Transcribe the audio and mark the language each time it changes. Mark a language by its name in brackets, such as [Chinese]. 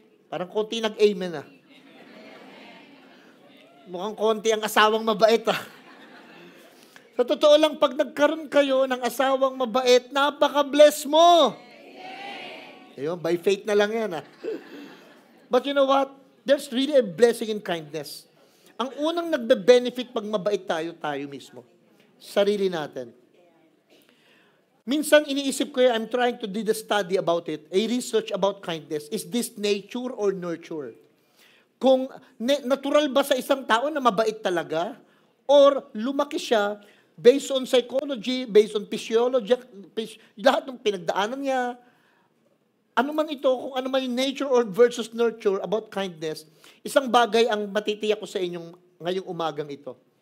[Filipino] Parang konti nag-amen ah. Mukhang konti ang asawang mabait ah. Sa totoo lang, pag nagkaroon kayo ng asawang mabait, napaka-bless mo. Ayun, by faith na lang yan ah. [English] But you know what? There's really a blessing in kindness. [Filipino] Ang unang nagbe-benefit pag mabait tayo, tayo mismo. Sarili natin. Minsan iniisip ko [English] I'm trying to do the study about it, a research about kindness. Is this nature or nurture? [Filipino] Kung natural ba sa isang tao na mabait talaga, or lumaki siya based on psychology, based on physiology, lahat ng pinagdaanan niya, ano man ito, kung ano man yung nature or versus nurture about kindness, isang bagay ang matitiyak ko sa inyong ngayong umagang ito.